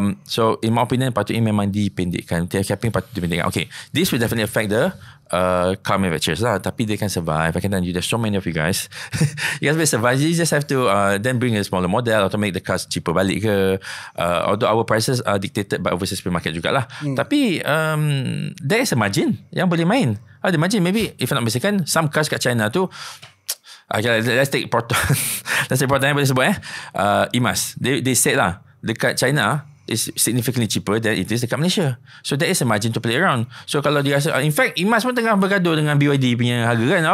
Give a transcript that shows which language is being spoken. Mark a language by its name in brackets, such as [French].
[English] So in my opinion, [Malay] patutnya memang dipendekkan. Capping patut dipendekkan. [English] Okay, this will definitely affect the car manufacturers lah, tapi they can survive. I can tell you, there's so many of you guys. You guys will survive. You just have to then bring a smaller model or to make the cars cheaper balik ke. Although our prices are dictated by overseas supermarket jugalah. [Malay] Tapi [English] there is a margin [Malay] yang boleh main. Ada margin. [English] Maybe if I'm not mistaken, some cars [Malay] kat China tu, [English] okay, let's take Proton. Let's take Proton [Malay] yang boleh sebut [English] IMAS. They said lah, dekat China is significantly cheaper than it is dekat Malaysia. So there is a margin to play around. [Malay] So kalau dia rasa, [English] in fact [Malay] IMAS pun tengah bergaduh dengan BYD punya harga kan.